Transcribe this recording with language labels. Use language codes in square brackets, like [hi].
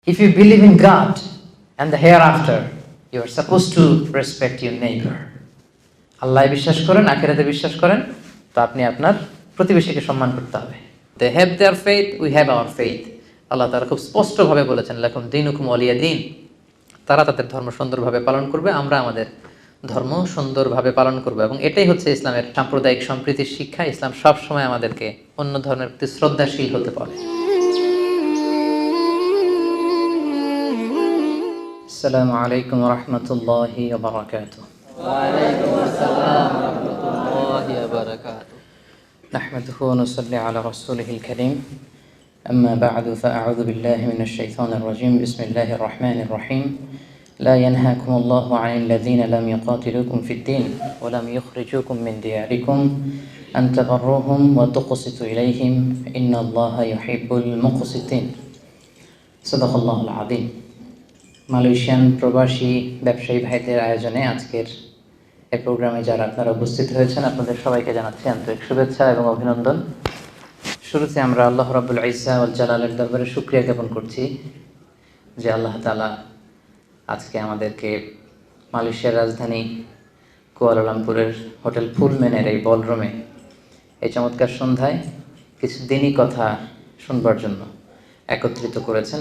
[en] If you believe in God and the hereafter, you are supposed to respect your neighbor. [bn] আল্লাহ বিশ্বাস করেন, আখিরাতে বিশ্বাস করেন, তো আপনি আপনার প্রতিবেশীকে সম্মান করতে হবে। [en] They have their faith, we have our faith. [bn] আল্লাহ তাআলা খুব স্পষ্টভাবে বলেছেন, [ar] লাকুম দীনুকুম ওয়ালিয়া দীন। [bn] তারা তাদের ধর্ম সুন্দরভাবে পালন করবে, আমরা আমাদের ধর্ম সুন্দরভাবে পালন করব। এবং এটাই হচ্ছে ইসলামের সাম্প্রদায়িক সম্প্রীতির শিক্ষা। ইসলাম সবসময় আমাদেরকে অন্য ধর্মের প্রতি শ্রদ্ধাশীল হতে বলে। [ar] আসসালামু আলাইকুম ওয়া রাহমাতুল্লাহি ওয়া বারাকাতুহু। ওয়া আলাইকুম আসসালাম ওয়া রাহমাতুল্লাহি ওয়া বারাকাতুহু। নাহমাদুহু ওয়া নুসাল্লি আলা রাসূলিহিল কারীম। أما بعد فأعوذ بالله من الشيطان الرجيم بسم الله الرحمن الرحيم لا ينهاكم الله عن الذين لم يقاتلوكم في الدين ولم يخرجوكم من دياركم أن تبروهم وتقسطوا إليهم إن الله يحب المقسطين صدق الله العظيم। [bn] মালয়েশিয়ান প্রবাসী ব্যবসায়ী ভাইদের আয়োজনে আজকের এই প্রোগ্রামে যারা আপনারা উপস্থিত হয়েছেন, আপনাদের সবাইকে জানাচ্ছি আন্তরিক শুভেচ্ছা এবং অভিনন্দন। শুরুতে আমরা আল্লাহ রাব্বুল ইজ্জা ওয়াল জালালের দরবারে শুকরিয়া জ্ঞাপন করছি যে আল্লাহ তাআলা আজকে আমাদেরকে মালয়েশিয়ার রাজধানী কুয়ালালামপুরের হোটেল ফুলম্যানের এই বলরুমে এই চমৎকার সন্ধ্যায় কিছু দিনই কথা শুনবার জন্য একত্রিত করেছেন।